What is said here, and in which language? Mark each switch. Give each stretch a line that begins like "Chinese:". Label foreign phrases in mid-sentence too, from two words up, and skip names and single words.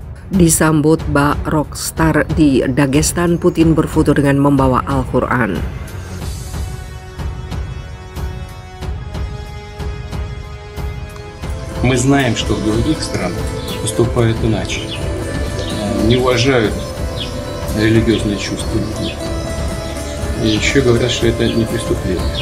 Indonesian: Disambut bak rockstar di Dagestan, Putin berfoto dengan membawa Al-Quran.
Russian: Мы знаем, что в других странах поступают иначе, не уважают религиозные чувства людей. И еще говорят, что это не преступление.